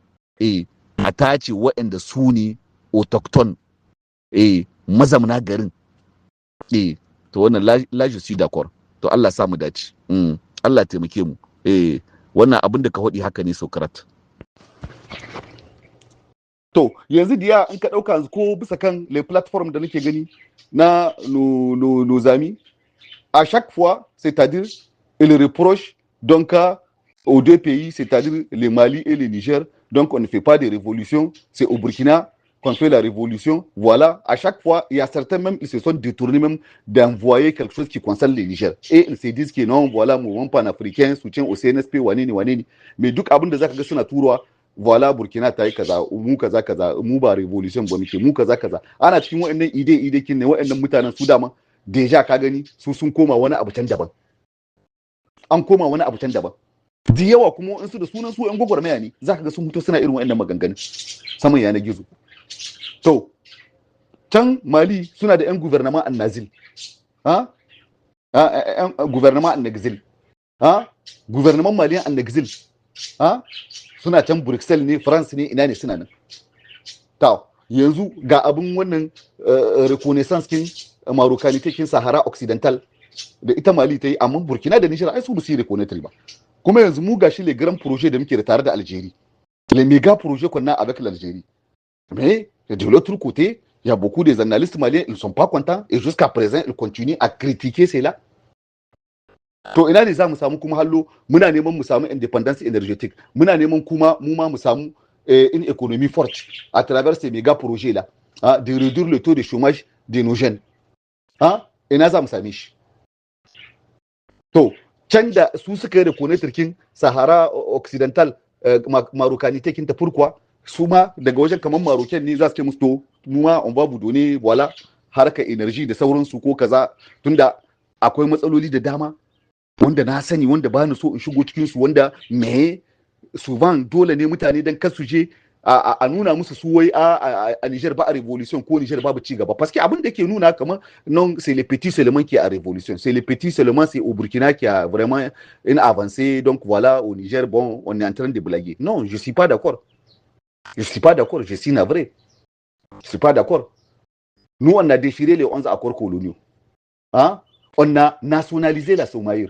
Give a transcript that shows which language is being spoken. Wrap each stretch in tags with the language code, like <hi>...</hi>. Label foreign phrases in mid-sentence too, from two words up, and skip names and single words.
<ha>a tace waɗanda su ne autochthone mazamna garin to wannan laji su d'accord to Allah sa mu dace Allah taimake mu wannan abin da ka faɗi haka ne Socrates to yanzu diya in ka ɗauka ko bisa kan</ha> <fr>le platform</fr> <ha>da nake gani</ha> <fr>na nos amis à chaque fois c'est-à-dire il reproche donc aux deux pays c'est-à-dire le Mali et le Niger donc on ne fait pas de révolution c'est au Burkina qu'on fait la révolution, voilà, à chaque fois, il y a certains même, ils se sont détournés même d'envoyer quelque chose qui concerne le Niger. Et ils se disent que non, voilà, mouvement panafricain, soutien au CNSP, wanini. Mais donc,</fr> <ha>abin da zaka ga suna turowa, voilà, Burkina ta yi kaza, mu kaza, mu ba révolution ba muke, mu kaza. Ana cikin wa'annan ide kin ne wa'annan mutanen su dama, deja ka gani, su sun koma wani abu can daban. An koma wani abu can daban. Da yawa kuma in su da sunan su 'yan gwagwarmaya ne, zaka ga sun fito suna irin wa'annan maganganun saman yanar gizo. To, can Mali suna da 'yan</ha> <fr>gouvernement en exil. Gouvernement en exil. Gouvernement malien en exil.</fr> <ha>Suna can Bruxelles ne, France ne, ina ne suna nan. Ta, yanzu ga abin wannan reconnaissance kin Marocanité kin Sahara Occidental da ita Mali ta yi, amma Burkina da Niger ai su ba su yi reconnaître ba. Kuma yanzu mu gashi</ha> <fr>les grands projets</fr> <ha>da muke da tare da Algérie.</ha> <fr>Les méga projets qu'on a avec l'Algérie. Mais de l'autre côté, il y a beaucoup de journalistes maliens, ils ne sont pas contents et jusqu'à présent, ils continuent à critiquer cela.</fr> <ha>To ina ne za mu samu kuma hallo muna neman mu samu</ha> <fr>independence énergétique,</fr> <ha>muna neman kuma mu ma mu samu</ha> <fr>une économie forte à travers ces méga projets là, de réduire le taux de chômage de nos jeunes.</fr> <ha>Ina za mu same shi. To can da su suka yi reconnaître kin Sahara Occidental Marocanité kin ta pourquoi su ma daga wajen kamar Marocain ne za su ce musu to mu ma on</ha> <fr>va vous donner voilà</fr> <ha>harkar energy da sauransu ko kaza tunda akwai matsaloli da dama wanda na sani wanda ba ni so in shigo cikin su wanda me souvent dole ne mutane dan kasu je a nuna musu su wai a Niger ba a révolution ko Niger babu ci gaba</ha> <fr>parce que</fr> <ha>abin da yake nuna kamar non</ha> <fr>c'est les petits seulement qui a révolution, c'est les petits seulement, c'est au Burkina qui a vraiment une avancée, donc voilà au Niger bon on est en train de blaguer. Non, je suis pas d'accord. Je suis pas d'accord, je suis navré. Je suis pas d'accord. Nous, on a déchiré les 11 accords coloniaux. On a nationalisé la Somaïr.</fr>